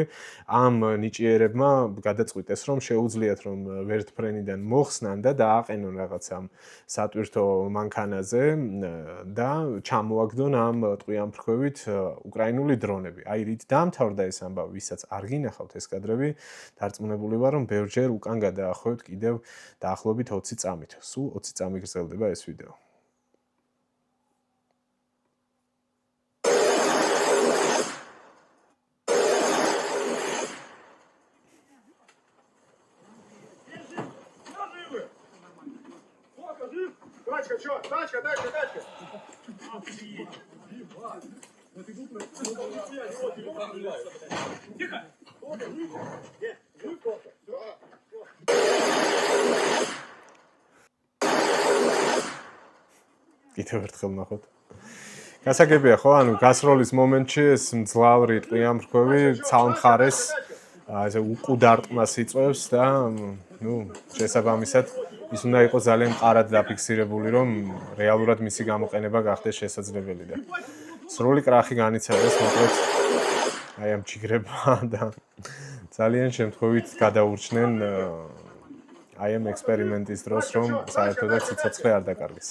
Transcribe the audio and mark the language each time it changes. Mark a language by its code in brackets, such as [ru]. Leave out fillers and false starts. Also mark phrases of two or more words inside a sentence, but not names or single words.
[ka] ამ ნიჭიერებმა გადაწყვიტეს, რომ შეუძლიათ რომ ვერტმფრენიდან მოხსნან და დააყენონ რაღაც ამ სატვირთო მანქანაზე და ჩამოაგდონ ამ ტყვიან ფრქვევით უკრაინული დრონები. აი რით დამთავრდა ეს ამბავი, ვისაც არ გინახავთ ეს კადრები, დარწმუნებული ვარ, რომ ბევრჯერ უკან გადაახვევთ კიდევ დაახლოებით 20 წამით. სულ 20 წამი გრძელდება ეს ვიდეო. [ru] Тачка, чё? Тачка. Тихо. [ka] კიდევ ერთხელ ნახოთ. გასაგებია ხო, ანუ გასროლის მომენტში ეს მძლავრი ტყვიან ფრქვევი ცალმხარეს ესე უკუდარტყმას იწვევს და შესაბამისად ის უნდა იყოს ძალიან მყარად დაფიქსირებული, რომ რეალურად მისი გამოყენება გახდეს შესაძლებელი და სრული კრახი განიცადეს მოკლედ აი ამ ჩიგრებმა და ძალიან შემთხვევით გადაურჩნენ აი ამ ექსპერიმენტის დროს, რომ საერთოდაც სიცოცხლე არ დაკარგეს.